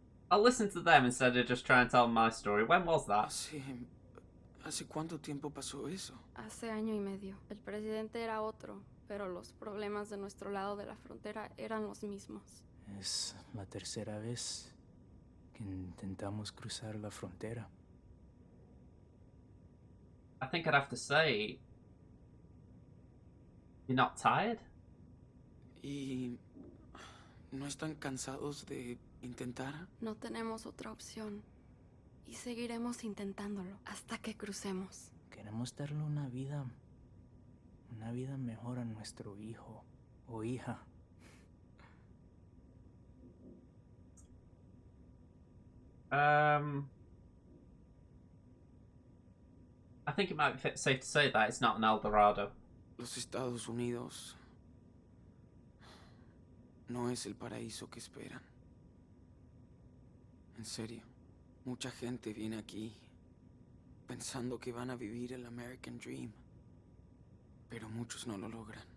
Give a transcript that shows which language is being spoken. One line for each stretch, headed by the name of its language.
English: I'll listen to them instead of just trying to tell my story. When was that?
Spanish: ¿Hace cuánto tiempo pasó eso? Hace año y medio. El presidente era otro, pero los problemas de nuestro lado de la frontera eran los mismos. Es la tercera vez que intentamos cruzar la frontera.
English: I think I'd have to say, you're not tired?
Spanish: ¿Y no están cansados de intentar? No tenemos otra opción. Y seguiremos intentándolo hasta que crucemos. Queremos darle una vida mejor a nuestro hijo o hija.
English: I think it might be safe to say that it's not an El Dorado.
Spanish: Los Estados Unidos no es el paraíso que esperan. En serio, mucha gente viene aquí pensando que van a vivir el American Dream, pero muchos no lo logran.